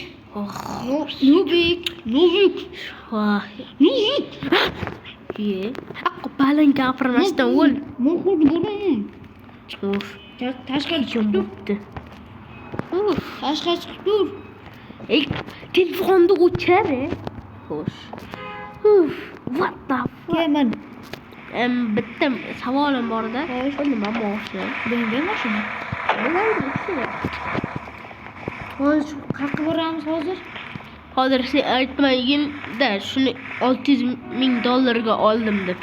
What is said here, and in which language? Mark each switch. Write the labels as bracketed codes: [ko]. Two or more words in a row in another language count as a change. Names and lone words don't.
[uz] Nubik. Ye. Baland gapirmasdan o'l. Men xuddi bo'laman. Uf. Tashqari Kim chiqib tur. bo'pti? Uf. Tashqari chiqib tur. Ey, telefonni o'chir. Xo'sh. Uf. [en] What the fuck? [uz] Kelman. Bitta savolim bor-da. Xo'sh. Bu nima mashina? Benga mashina. Hozir qayerga boramiz hozir? Hozir sen aytmagin-da, shuni $600,000 oldim deb.